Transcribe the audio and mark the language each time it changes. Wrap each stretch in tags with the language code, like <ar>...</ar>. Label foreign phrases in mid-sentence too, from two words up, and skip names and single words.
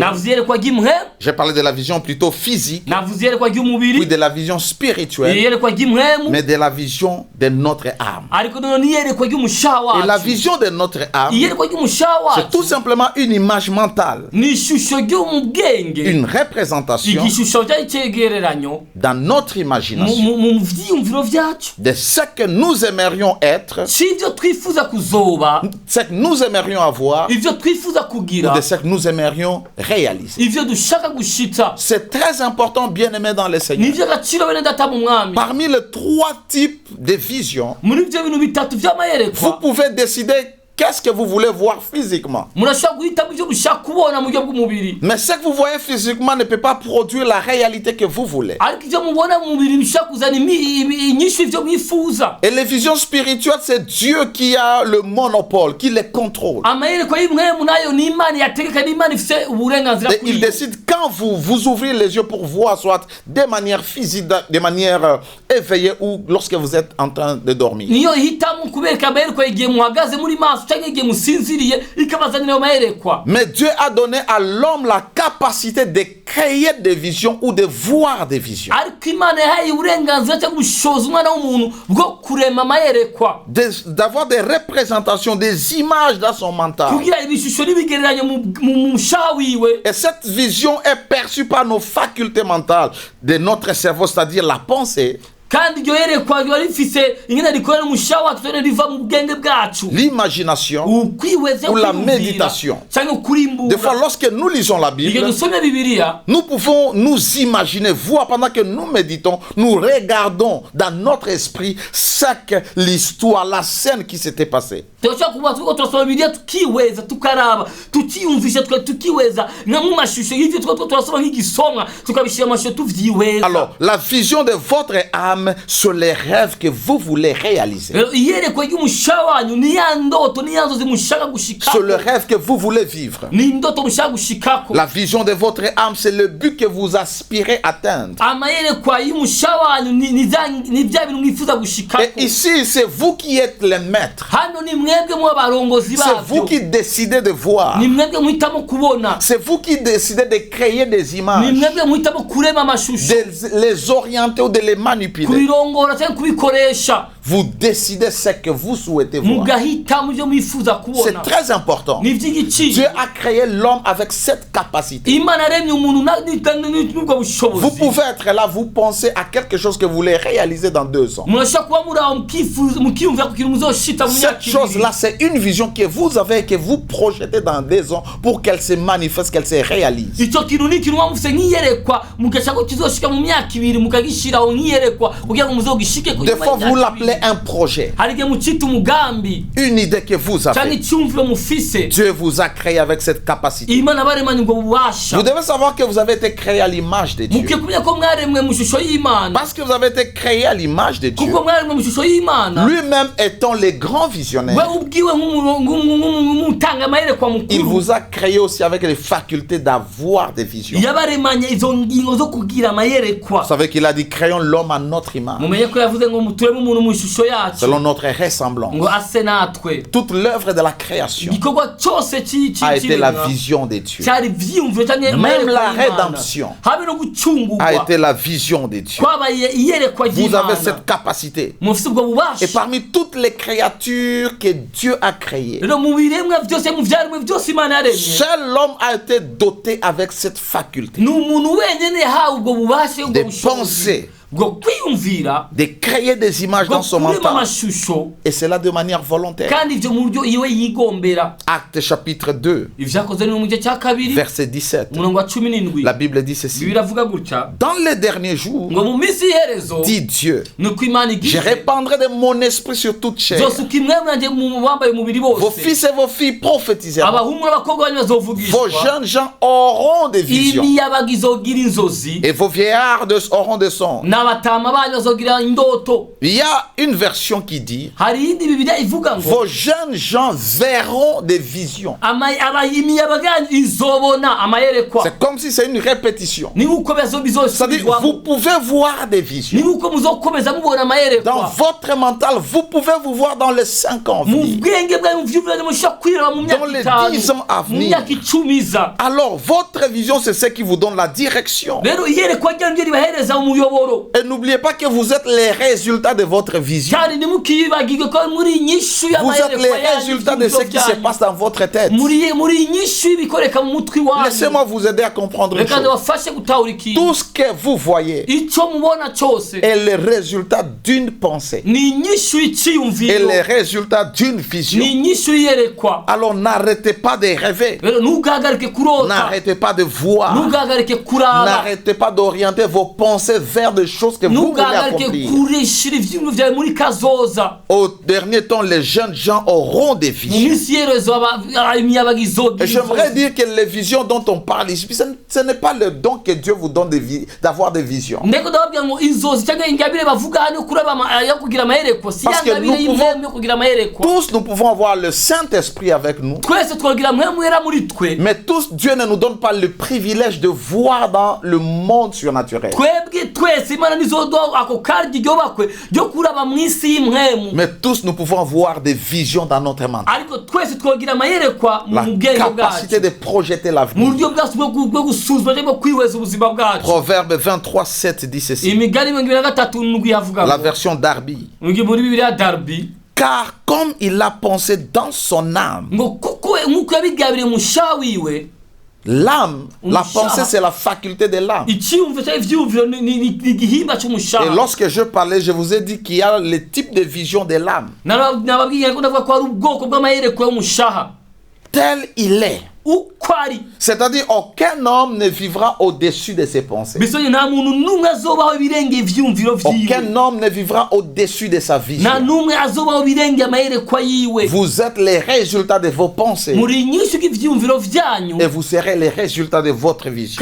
<rn>navuze iyerekwa ry'imwe,</rn> <fr>J'ai parlé de la vision plutôt physique,</fr> <rn>navuze iyerekwa</rn> <fr>puis</fr> <rn>ry'umubiri,</rn> <fr>de la vision spirituelle,</fr> <rn>iyerekwa ry'imwemu,</rn> <fr>mais de la vision de notre âme.</fr> <rn>ariko noneho n'iyerekwa ry'umushaha</rn> <fr>Et la</fr> <rn>wacu.</rn> <fr>vision de notre âme,</fr> <rn>iyerekwa ry'umushaha</rn> <fr>c'est tout</fr> <rn>wacu</rn> <fr>simplement une image mentale,</fr> <rn>ni ishusho ryo mu bwenge,</rn> <fr>une représentation</fr> <rn>igishusho cy'icegereranyo</rn> <fr>dans notre imagination</fr> <rn>mu vyiyumviro vyacu,</rn> <fr>de ce que nous aimerions être,</fr> <rn>c'ivyo twifuza kuzoba,</rn> <fr>ce que nous aimerions avoir,</fr> <rn>ivyo twifuza</rn> <fr>ou</fr> <rn>kugira,</rn> <fr>de ce que nous aimerions réaliser.</fr> <rn>ivyo dushaka gushitsa.</rn> <fr>C'est très important, bien-aimés dans le Seigneur.</fr> <rn>nivyo agaciro bene data mu mwami.</rn> <fr>Parmi les trois types de visions,</fr> <rn>muri ivyo bintu bitatu</rn> <fr>vous</fr> <rn>vy'amayerekwa,</rn> <fr>pouvez décider qu'est-ce que vous voulez voir physiquement.</fr> <rn>murashobora guhitamo ivyo mushaka kubona mu buryo bw'umubiri,</rn> <fr>Mais ce que vous voyez physiquement ne peut pas produire la réalité que vous voulez.</fr> <rn>ariko ivyo mubona mu mubiri bishobora kuzana inyishu ivyo mwifuza.</rn> <fr>Et les visions spirituelles, c'est Dieu qui a le monopole, qui les contrôle.</fr> <rn>amayerekwa y'imwemu nayo ni Imana yategeka, ni Imana ifise uburenganzira</rn> <fr>Et</fr> <rn>kuri</rn> <fr>il</fr> <rn>yo.</rn> <fr>décide quand vous ouvrez les yeux pour voir, soit de manière physique, de manière éveillée, ou lorsque vous êtes en train de dormir.</fr> <rn>niyo ihitamo kubereka amayerekwa igihe muhagaze muri maso cyangwa igihe musinziriye, ikabazanira ayo mayerekwa.</rn> <fr>Mais Dieu a donné à l'homme la capacité de créer des visions ou de voir des visions.</fr> <rn>ariko Imana yahaye uburenganzira cyangwa ubushobozi umwana w'umuntu bwo kurema amayerekwa,</rn> <fr>D'avoir des représentations, des images dans son mental.</fr> <rn>kugira ibishusho n'ibigereranyo mu mushaha wiwe.</rn> <fr>Et cette vision est perçue par nos facultés mentales de notre cerveau, c'est-à-dire la pensée,</fr> <rn>kandi iryo yerekwa riba rifise ingene rikorera umushaha wacu, cyane riva mu bwenge bwacu,</rn> <fr>l'imagination</fr> <rn>ukwihweza</rn> <fr>ou la</fr> <rn>kwiyumvira,</rn> <fr>méditation.</fr> <rn>cyangwa</rn> <fr>Des</fr> <rn>kurimbura.</rn> <fr>fois, lorsque nous lisons la</fr> <rn>igihe</rn> <fr>Bible,</fr> <rn>dusomye bibiliya,</rn> <fr>nous pouvons nous imaginer, voir pendant que nous méditons, nous regardons dans notre esprit ce que l'histoire, la scène qui s'était passée.</fr> <rn>turashobora kuba turiko turasoma bibiliya tukiweza, tukaraba, tukiyumvisha, tukiweza nka mu mashusho y'ivyo turiko turasoma nk'igisomwa, tukabishira amashusho tuvyihweza.</rn> <fr>Alors, la vision de votre âme sur les rêves que vous voulez réaliser.</fr> <rn>rero iyerekwa ry'umushaha wanyu ni ya ndoto, ni ya nzozi mushaka gushikako,</rn> <fr>Sur le rêve que vous voulez vivre.</fr> <rn>ni indoto mushaka gushikako.</rn> <fr>La vision de votre âme, c'est le but que vous aspirez atteindre.</fr> <rn>amayerekwa y'umushaha wanyu ni bya bintu mwifuza</rn> <fr>Et</fr> <rn>gushikako.</rn> <fr>ici, c'est vous qui êtes les maîtres.</fr> <rn>hano ni mwebwe mu abarongozi</rn> <fr>C'est vous</fr> <rn>babyo,</rn> <fr>qui décidez de voir.</fr> <rn>ni mwebwe muhitamo kubona,</rn> <fr>C'est vous qui décidez de créer des</fr> <rn>ni</rn> <fr>images,</fr> <rn>mwebwe muhitamo kurema amashusho,</rn> <fr>de les orienter ou de les manipuler.</fr> <rn>kubirongora cyangwa kubikoresha.</rn> <fr>vous décidez ce que vous souhaitez voir.</fr> <rn>mugahitamo ibyo mwifuza</rn> <fr>C'est</fr> <rn>kubona.</rn> <fr>très important.</fr> <rn>Ni iby'igiciro.</rn> <fr>Dieu a créé l'homme avec cette capacité.</fr> <rn>Imana yaremye umuntu n'ubwo</rn> <fr>Vous</fr> <rn>bushobozi.</rn> <fr>pouvez être là, vous pensez à quelque chose que vous voulez réaliser dans 2 ans.</fr> <rn>murashobora kuba muri aho mukiyumvira ku kintu muzoshita mu myaka</rn> <fr>Cette chose-là,</fr> <rn>ibiri.</rn> <fr>c'est une vision que vous avez et que vous projetez dans 2 ans pour qu'elle se manifeste, qu'elle se réalise.</fr> <rn>icyo kintu ni ikintu muba mufite nk'iyerekwa mugashaka ko kizoshika mu myaka ibiri mukagishiraho nk'iyerekwa kugira ngo muzogishike ku</rn> <fr>Des fois, vous l'appelez un projet,</fr> <rn>hari igihe mucita umugambi</rn> <fr>une idée que vous</fr> <rn>cyangwa</rn> <fr>avez.</fr> <rn>icyumviro mufise.</rn> <fr>Dieu vous a créé avec cette capacité.</fr> <rn>Imana baremanye ubwo bubasha.</rn> <fr>Vous devez savoir que vous avez été créé à l'image de Dieu.</fr> <rn>mukwiye kumenya ko mwaremwe mu ishusho y'Imana.</rn> <fr>Parce que vous avez été créé à l'image de Dieu.</fr> <rn>kuko mwaremwe mu ishusho y'Imana.</rn> <fr>Lui-même étant le grand</fr> <rn>we</rn> <fr>visionnaire,</fr> <rn>ubwiwe nk'umutanga amayerekwa</rn> <fr>il</fr> <rn>mukuru.</rn> <fr>vous a créé aussi avec les facultés d'avoir des visions.</fr> <rn>yabaremanye izo ngingo zo kugira amayerekwa.</rn> <fr>Vous savez qu'il a dit créons l'homme à notre image,</fr> <rn>mumenye ko yavuze ngo mutureme umuntu mu ishusho yacu</rn> <fr>selon notre ressemblance.</fr> <rn>ngo ase natwe.</rn> <fr>Toute l'œuvre de la création</fr> <rn>igikorwa cyose</rn> <fr>a été la vision de Dieu.</fr> <rn>cyari ivyiyumviro cyangwa</rn> <fr>Même</fr> <rn>amayerekwa</rn> <fr>la</fr> <rn>y'Imana.</rn> <fr>rédemption</fr> <rn>habe no</rn> <fr>a</fr> <rn>gucungurwa</rn> <fr>été la vision de Dieu.</fr> <rn>kwabaye iyerekwa</rn> <fr>Vous avez</fr> <rn>ry'Imana.</rn> <fr>cette capacité.</fr> <rn>mufite ubwo bubasha.</rn> <fr>Et parmi toutes les créatures que Dieu a créées,</fr> <rn>rero mu biremwa byose mu vyaremwe byose Imana yaremye</rn> <fr>seul l'homme a été doté avec cette faculté</fr> <rn>ni umuntu wenyene yahawe ubwo bubasha ubwo</rn> <fr>de</fr> <rn>bushobozi</rn> <fr>penser,</fr> <rn>bwo kwiyumvira</rn> <fr>de créer des images</fr> <rn>bwo</rn> <fr>dans son</fr> <rn>kurema</rn> <fr>mental.</fr> <rn>amashusho</rn> <fr>Et cela de manière volontaire.</fr> <rn>kandi ivyo mu buryo iwe yigombera.</rn> <fr>Acte chapitre 2,</fr> <rn>ivyakozwe ni mu gice cya kabiri</rn> <fr>verset 17.</fr> <rn>umurongo wa 17.</rn> <fr>La Bible dit ceci.</fr> <rn>Bibiliya avuga gutya</rn> <fr>Dans les derniers jours,</fr> <rn>ngo mu minsi y'iherezo</rn> <fr>dit Dieu,</fr> <rn>nuko Imana</rn> <fr>je</fr> <rn>igize</rn> <fr>répandrai de mon esprit sur toute chair.</fr> <rn>zosuka imwemwe yanjye mu bambaye umubiri</rn> <fr>Vos</fr> <rn>bose.</rn> <fr>fils et vos filles prophétiseront.</fr> <rn>abahungu n'abakobwa banyu</rn> <fr>Vos</fr> <rn>bazovugishwa.</rn> <fr>jeunes gens auront des visions.</fr> <rn>imiyabaga izogira inzozi</rn> <fr>Et vos vieillards auront des songes.</fr> <rn>n'abatama banyu bazogira indoto.</rn> <fr>Il y a une version qui dit,</fr> <rn>hari iyindi Bibiliya ivuga ngo</rn> <fr>vos jeunes gens verront des visions.</fr> <rn>imiyabaga yanyu izobona amayerekwa.</rn> <fr>C'est comme si c'est une répétition.</fr> <rn>ni uko</rn> <fr>C'est-à-dire,</fr> <rn>bizosubirwamo.</rn> <fr>vous pouvez voir des</fr> <rn>ni</rn> <fr>visions.</fr> <rn>uko muzokomeza mubona</rn> <fr>Dans</fr> <rn>amayerekwa.</rn> <fr>votre mental, vous pouvez vous voir dans les 5 ans à</fr> <rn>mu</rn> <fr>venir.</fr> <rn>bwenge bwanyu muvyumvira mushobora kwiraba mu</rn> <fr>Dans les 10</fr> <rn>myaka</rn> <fr>ans à</fr> <rn>5 mu</rn> <fr>venir.</fr> <rn>myaka 10 iza.</rn> <fr>Alors, votre vision, c'est ce qui vous donne la direction.</fr> <rn>rero iyerekwa ryanyu ryo ribahereza umuyoboro.</rn> <fr>Et n'oubliez pas que vous êtes les résultats de votre vision.</fr> <rn>kandi ntimukibagirwe ko muri inyishu</rn> <fr>Vous êtes</fr> <rn>y'amayerekwa</rn> <fr>les</fr> <rn>yanyu</rn> <fr>résultats de ce qui se passe dans votre tête.</fr> <rn>muri inyishu y'ibikoreka mu mutwe wanyu.</rn> <fr>Laissez-moi vous aider à comprendre une</fr> <rn>reka</rn> <fr>chose.</fr> <rn>ndabafashe gutahura ikintu.</rn> <fr>Tout ce que vous voyez</fr> <rn>icyo mubona cyose</rn> <fr>est le résultat d'une pensée.</fr> <rn>ni inyishu</rn> <fr>Et</fr> <rn>y'iciyumviro,</rn> <fr>le résultat d'une vision.</fr> <rn>ni inyishu y'iyerekwa.</rn> <fr>Alors n'arrêtez pas de rêver.</fr> <rn>rero ntugahagarike kurota,</rn> <fr>N'arrêtez pas de voir.</fr> <rn>ntugahagarike kuraba,</rn> <fr>N'arrêtez pas d'orienter vos pensées vers des choses que vous voulez</fr> <rn>ntugahagarike</rn> <fr>accomplir.</fr> <rn>kurishira ivyiyumviro vyawe muri kazoza.</rn> <fr>Au dernier temps, les jeunes gens auront des</fr> <rn>mu</rn> <fr>visions.</fr> <rn>minsi y'iherezo imiyabaga izogira</rn> <fr>Et j'aimerais</fr> <rn>inzozi.</rn> <fr>dire que les visions dont on parle ici, ce n'est pas le don que Dieu vous donne d'avoir des visions.</fr> <rn>ndeko ndababwira ngo inzozi cyangwa ingabire bavuga hano yo kuraba yo kugira amayerekwa si ya</rn> <fr>Parce que</fr> <rn>ngabire</rn> <fr>nous</fr> <rn>y'imwemu yo kugira amayerekwa.</rn> <fr>Tous, nous pouvons avoir le Saint-Esprit avec nous.</fr> <rn>twese twagira mwemu wera muri twe.</rn> <fr>Mais tous, Dieu ne nous donne pas le privilège de voir dans le monde surnaturel.</fr> <rn>twebwe twese imana nizoduha ako karyo iryo bakwe ryo kuraba mu isi y'imwemu.</rn> <fr>Mais tous, nous pouvons avoir des visions dans notre mental.</fr> <rn>ariko twese twagira amayerekwa</rn> <fr>La</fr> <rn>mu bwenge</rn> <fr>capacité</fr> <rn>bwacu,</rn> <fr>de projeter</fr> <rn>mu</rn> <fr>l'avenir.</fr> <rn>buryo bwacu bwo gusuzuma cyangwa bwo kwihweza ubuzima bwacu.</rn> <fr>Proverbe 23, 7 dit ceci.</fr> <rn>imigani 23 yavuga</rn> <fr>La</fr> <rn>ngo</rn> <fr>version d'Arbi.</fr> <rn>muri Bibiliya Darby</rn> <fr>Car comme il a pensé dans son âme,</fr> <rn>ngo kuko nk'uko yabigabiriye umushaha wiwe.</rn> <fr>l'âme, la</fr> <rn>Umushaha.</rn> <fr>pensée, c'est la faculté de l'âme.</fr> <rn>icyiyumviro cyangwa ivyiyumviro ni igihimba</rn> <fr>Et</fr> <rn>cy'umushaha.</rn> <fr>lorsque je parlais, je vous ai dit qu'il y a le type de vision de l'âme.</fr> <rn>nababwiye ko ndavuga ko hari ubwoko bw'amayerekwa y'umushaha</rn> <fr>Tel il est.</fr> <rn>uko ari.</rn> <fr>C'est-à-dire, aucun homme ne vivra au-dessus de ses pensées.</fr> <rn>bisoye nta muntu n'umwe azobaho ibirenge ivyiyumviro vyiwe.</rn> <fr>Aucun homme ne vivra au-dessus de sa vision.</fr> <rn>nta n'umwe azobaho ibirenge amayerekwa yiwe.</rn> <fr>Vous êtes les résultats de vos pensées.</fr> <rn>muri inyishu y'ivyiyumviro vyanyu</rn> <fr>Et vous serez les résultats de votre vision.</fr>